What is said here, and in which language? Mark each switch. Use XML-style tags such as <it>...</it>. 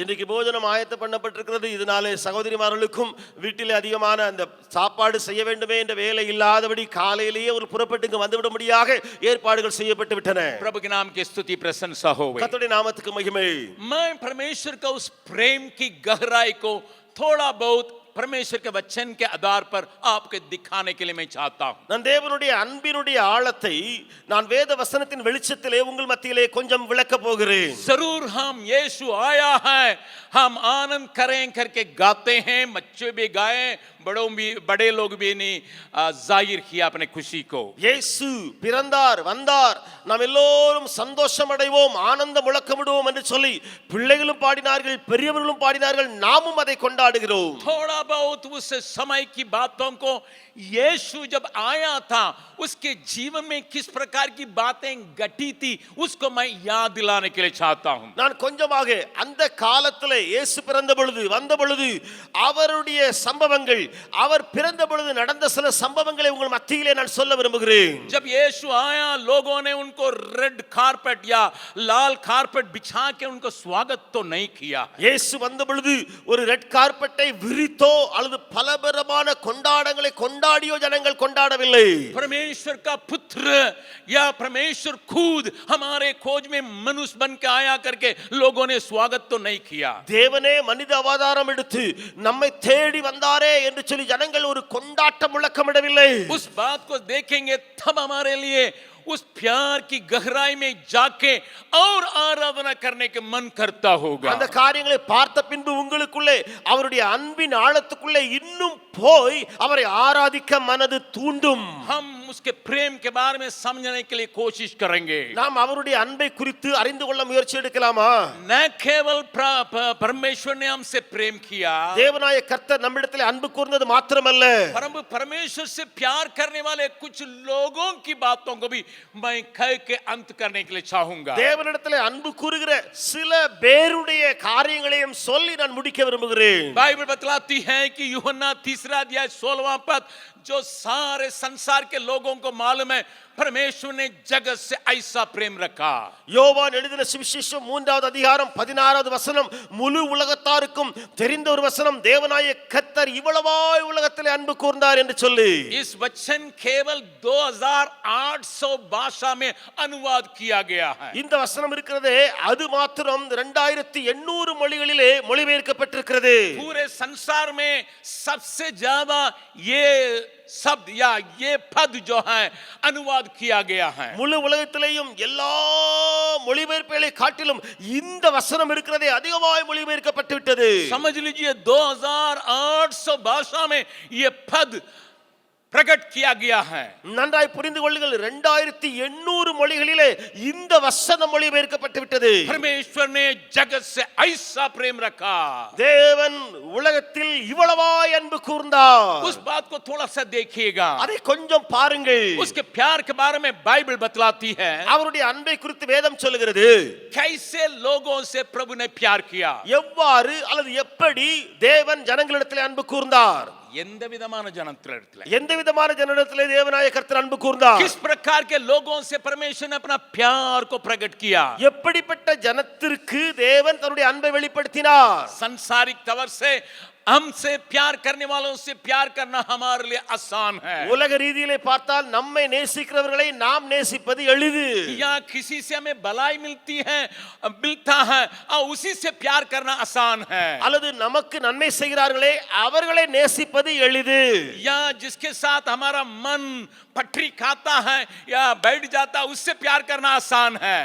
<ta>இன்னைக்கு போஜனம் ஆயத்தம் பண்ணப்பட்டிருக்கிறது. இதனாலே சகோதரிமார்களுக்கும் வீட்டிலே அதிகமான அந்த சாப்பாடு செய்ய வேண்டுமே என்ற வேலை இல்லாதபடி காலையிலேயே ஒரு புறப்பட்டு இங்கு வந்துவிடும்படியாக ஏற்பாடுகள் செய்யப்பட்டு விட்டன.</ta> <hi>प्रभु के नाम की स्तुति प्रशंसा हो.</hi> <ta>கர்த்தருடைய நாமத்துக்கு மகிமை.</ta> <hi>मैं परमेश्वर का उस प्रेम की गहराई को थोड़ा बहुत परमेश्वर के वचन के आधार पर आपके दिखाने के लिए मैं चाहता हूं.</hi> <ta>நான் தேவனுடைய அன்பினுடைய ஆழத்தை நான் வேத வசனத்தின் வெளிச்சத்திலே உங்கள் மத்தியிலே கொஞ்சம் விளக்க போகிறேன்.</ta> <hi>जरूर हम यीशु आया है, हम आनंद करें करके गाते हैं, बच्चे भी गाए, बड़े लोग भी नहीं जाहिर किया अपने खुशी को.</hi> <ta>இயேசு பிறந்தார், வந்தார், நாம் எல்லோரும் சந்தோஷம் அடைவோம், ஆனந்த முழக்கமிடுவோம் என்று சொல்லி பிள்ளைகளும் பாடினார்கள், பெரியவர்களும் பாடினார்கள், நாமும் அதை கொண்டாடுகிறோம்.</ta> <hi>थोड़ा बहुत उस समय की बातों को यीशु जब आया था उसके जीवन में किस प्रकार की बातें घटी थी उसको मैं याद दिलाने के लिए चाहता हूं.</hi> <ta>நான் கொஞ்சமாக அந்த காலத்திலே இயேசு பிறந்த பொழுது வந்த பொழுது அவருடைய சம்பவங்கள், அவர் பிறந்த பொழுது நடந்த சில சம்பவங்களை உங்கள் மத்தியிலே நான் சொல்ல விரும்புகிறேன்.</ta> <hi>जब यीशु आया लोगों ने उनको रेड कारपेट या लाल कारपेट बिछा के उनको स्वागत तो नहीं किया.</hi> <ta>இயேசு வந்த பொழுது ஒரு ரெட் கார்பெட்டை விரித்தோ அல்லது பலபரமான கொண்டாட்டங்களை கொண்டாடியோ ஜனங்கள் கொண்டாடவில்லை.</ta> <hi>परमेश्वर का पुत्र या परमेश्वर खुद हमारे खोज में मनुष्य बन के आया करके लोगों ने स्वागत तो नहीं किया.</hi> <ta>தேவனே மனித அவதாரம் எடுத்து நம்மை தேடி வந்தாரே என்று சொல்லி ஜனங்கள் ஒரு கொண்டாட்ட முழக்கமிடவில்லை.</ta> <hi>उस बात को देखेंगे तब हमारे लिए उस प्यार की गहराई में जाके और आराधना करने के मन करता होगा.</hi> <ta>அந்த காரியங்களை பார்த்த பின்பு உங்களுக்குள்ளே அவருடைய அன்பின் ஆழத்துக்குள்ளே இன்னும் போய் அவரை ஆராதிக்க மனது தூண்டும்.</ta> <hi>हम उसके प्रेम के बारे में समझने के लिए कोशिश करेंगे.</hi> <ta>நாம் அவருடைய அன்பை குறித்து அறிந்து கொள்ள முயற்சி எடுக்கலாமா?</ta> <hi>न केवल परमेश्वर ने हमसे प्रेम किया,</hi> <ta>தேவனாய கர்த்தர் நம்மிடத்திலே அன்பு கூர்ந்தது மாத்திரமல்ல,</ta> <hi>परंतु परमेश्वर से प्यार करने वाले कुछ लोगों की बातों को भी मैं कह के अंत करने के लिए चाहूंगा.</hi> <ta>தேவனிடத்திலே அன்பு கூறுகிற சில பேருடைய காரியங்களையும் சொல்லி நான் முடிக்க விரும்புகிறேன்.</ta> <hi>बाइबल बतलाती है कि यूहन्ना 3 अध्याय 16वां पद, जो सारे संसार के लोगों को मालूम है परमेश्वर ने जगत से ऐसा प्रेम रखा.</hi> <ta>யோவான் எழுதின சுவிசேஷம் 3வது அதிகாரம் 16வது வசனம், முழு உலகத்தாருக்கும் தெரிந்த ஒரு வசனம், தேவனாய கர்த்தர் இவ்வளவாய் உலகத்திலே அன்பு கூர்ந்தார் என்று சொல்லி.</ta> <hi>इस वचन केवल 2800 भाषा में अनुवाद किया गया है.</hi> <ta>இந்த வசனம் இருக்கிறதே அது மாத்திரம் 2800 மொழிகளிலே மொழிபெயர்க்கப்பட்டிருக்கிறது.</ta> <hi>पूरे संसार में सबसे ज्यादा ये शब्द या ये पद जो है अनुवाद किया गया है.</hi> <ta>முழு உலகத்திலேயும் எல்லா மொழிபெயர்ப்புகளை காட்டிலும் இந்த வசனம் இருக்கிறதே அதிகமாய் மொழிபெயர்க்கப்பட்டு விட்டது.</ta> <hi>समझ लीजिए 2800 भाषा में ये पद प्रकट किया गया है.</hi> <ta>நன்றாய் புரிந்து கொள்ளுங்கள், 2800 மொழிகளிலே இந்த வசனம் மொழிபெயர்க்கப்பட்டு விட்டது.</ta> <hi>परमेश्वर ने जगत से ऐसा प्रेम रखा.</hi> <ta>தேவன் உலகத்தில் இவ்வளவாய் அன்பு கூர்ந்தார்.</ta> <hi>उस बात को थोड़ा सा देखिएगा.</hi> <ta>அதை கொஞ்சம் பாருங்கள்.</ta> <hi>उसके प्यार के बारे में बाइबल बतलाती है.</hi> <ta>அவருடைய அன்பை குறித்து வேதம் சொல்லுகிறது.</ta> <hi>कैसे लोगों से प्रभु ने प्यार किया,</hi> <ta>எவ்வாறு அல்லது எப்படி தேவன் ஜனங்களிடத்திலே அன்பு கூர்ந்தார், எந்த விதமான ஜனத்திலே, எந்த விதமான ஜனங்களிடத்திலே தேவனாய கர்த்தர் அன்பு கூர்ந்தார்,</ta> <hi>किस प्रकार के लोगों से परमेश्वर ने अपना प्यार को प्रकट किया.</hi> <ta>எப்படிப்பட்ட ஜனத்திற்கு தேவன் தன்னுடைய அன்பை வெளிப்படுத்தினார்.</ta> <hi>संसारिक तौर से हमसे प्यार करने वालों से प्यार करना हमारे लिए आसान है.</hi> <ta>உலக ரீதியிலே பார்த்தால் நம்மை நேசிக்கிறவர்களை நாம் நேசிப்பது எளிது.</ta> <hi>या किसी से हमें भलाई मिलता है और उसी से प्यार करना आसान है.</hi> <ta>அல்லது நமக்கு நன்மை செய்கிறார்களே அவர்களை நேசிப்பது எளிது.</ta> <hi>या जिसके साथ हमारा मन पटरी खाता है या बैठ जाता है उससे प्यार करना आसान है.</hi>